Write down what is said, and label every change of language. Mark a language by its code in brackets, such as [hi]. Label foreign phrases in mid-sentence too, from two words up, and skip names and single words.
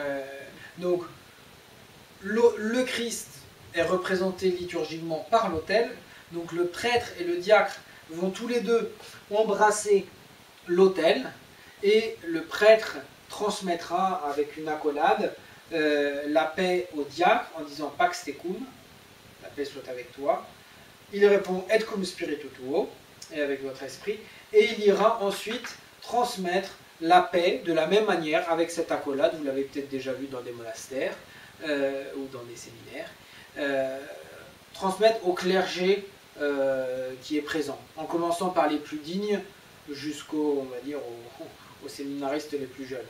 [fr] Donc, le Christ est représenté liturgiquement par l'autel, donc le prêtre et le diacre vont tous les deux embrasser l'autel, et le prêtre transmettra avec une accolade la paix au diacre en disant « [la] Pax tecum », [fr] la paix soit avec toi. Il répond « [la] Et cum spiritu tuo [fr] », et avec votre esprit, et il ira ensuite transmettre la paix de la même manière avec cette accolade, vous l'avez peut-être déjà vu dans des monastères ou dans des séminaires, transmettre au clergé qui est présent, en commençant par les plus dignes jusqu'aux, on va dire, aux séminaristes les plus jeunes.